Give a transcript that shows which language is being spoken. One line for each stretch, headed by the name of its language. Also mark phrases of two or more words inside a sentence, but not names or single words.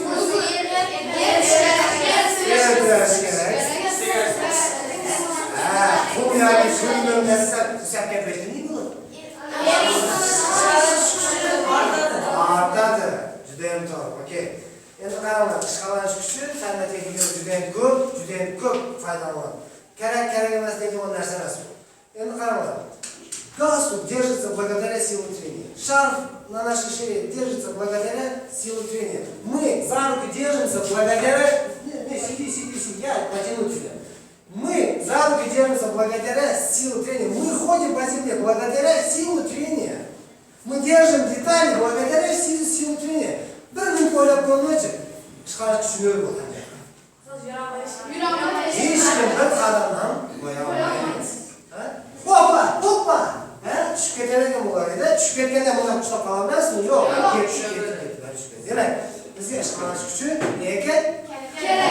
Uzbek: Bu yoki shunday narsa usab gapirishni nima bo'ladi? Artadi. Juda ham to'g'ri. Okey. Endi qaranglar, ishqalanish kuchi fanning texnikasi juda ham ko'p foydalanadi. Kerak emas degan narsa emas bu. Endi qaranglar.
Russian: Галстук держится благодаря силе трения. Шарф на нашей шее держится благодаря силе трения. Мы за руку держимся благодаря... Сиди, я потяну тебя. Мы за руку держимся благодаря силе трения. Мы ходим по земле благодаря силе трения. Мы держим детали благодаря силе трения.
Uzbek: Bir gün o'ylab ko'rmoqchi. Chiqarish tushunib bo'ladi. Hech kim bir qadam ham qo'ya olmaydi. Hoppa! Tushib ketadigan bo'lar edi. Tushib ketganda bundan ushlab qola olasizmi? Yo'q, tushib ketdi. Demak, bizga ishqalanish kuchi nega kerak?